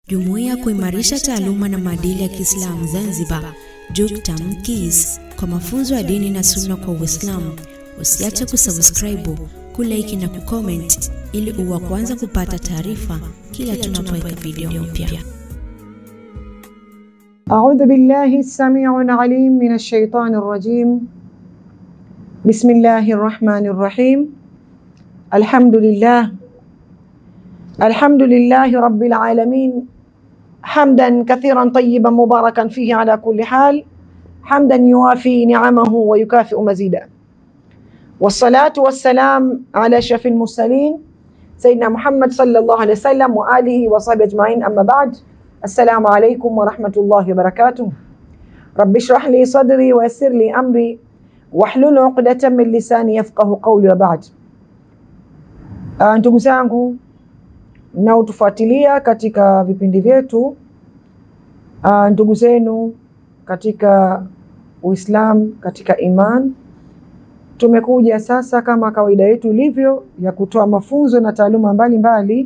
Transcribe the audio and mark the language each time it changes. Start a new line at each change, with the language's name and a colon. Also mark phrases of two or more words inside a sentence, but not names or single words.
Swahili: Jumuiya kuimarisha taaluma na maadili ya Kiislamu Zanzibar, JUKTAM KIS, kwa mafunzo ya dini na sunna kwa Uislamu. Usiache kusubscribe, kulike na kucomment ili uwe kwanza kupata taarifa kila tunapoweka video mpya.
Arabic: أعوذ بالله السميع العليم من الشيطان الرجيم. بسم الله الرحمن الرحيم. الحمد لله رب العالمين، حمدا كثيرا طيبا مباركا فيه على كل حال، حمدا يوافي نعمه ويكافئ مزيدا. والصلاة والسلام على أشرف المرسلين سيدنا محمد صلى الله عليه وسلم وآله وصحبه أجمعين، أما بعد. السلام عليكم ورحمة الله وبركاته. رب اشرح لي صدري ويسر لي أمري واحلل عقدة من لساني يفقهوا قولي وبعد.
Swahili: Ndugu zangu mnaotufuatilia katika vipindi vyetu, ndugu zenu katika Uislamu, katika iman, tumekuja sasa kama kawaida yetu ilivyo ya kutoa mafunzo na taaluma mbalimbali.